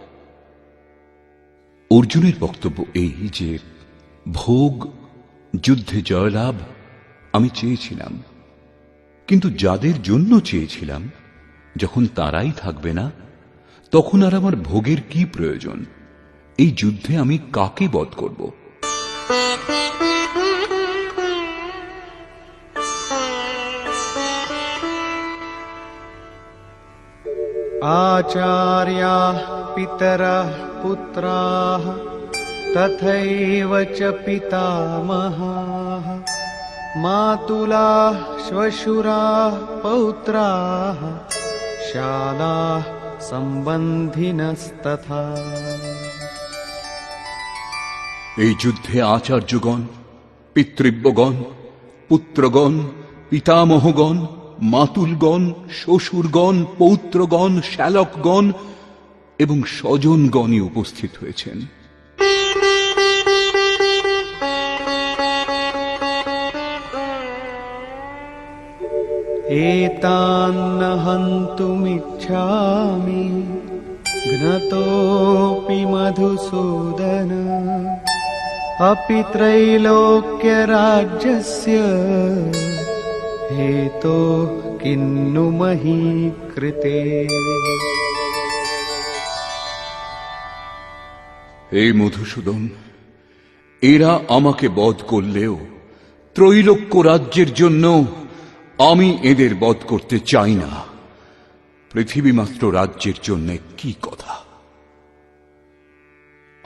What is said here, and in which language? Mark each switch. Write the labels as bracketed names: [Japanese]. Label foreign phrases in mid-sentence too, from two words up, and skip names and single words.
[Bangla] অর্জুনের বক্তব্য এই যে ভোগ, যুদ্ধে জয়লাভ আমি চেয়েছিলাম, কিন্তু যাদের জন্য চেয়েছিলাম যখন তারাই থাকবে না, তখন আর আমার ভোগের কি প্রয়োজন? এই যুদ্ধে আমি কাকে বধ করব? [Sanskrit] आचार्याः पितरः पुत्राः तथैव च पितामहाः मातुलाः श्वशुराः पौत्राः शालाः सम्बन्धिनस्तथा। [Bangla] এই যুদ্ধে আচার্যগণ, পিতৃব্যগণ, পুত্রগণ, পিতামহগণ, মাতুলগণ, শ্বশুরগণ, পৌত্রগণ, শ্যালকগণ এবং স্বজনগণই উপস্থিত হয়েছেন। [Sanskrit] एतान्न हन्तुमिच्छामि घ्नतोऽपि मधुसूदन अपि त्रैलोक्यराज्यस्य हेतोः किन्नु मही कृते। [Bangla] হে মধুসূদন, এরা আমাকে বধ করলেও ত্রৈলোক্য রাজ্যের জন্য আমি এদের বধ করতে চাই না। পৃথিবী মাত্র রাজ্যের জন্য কি কথা?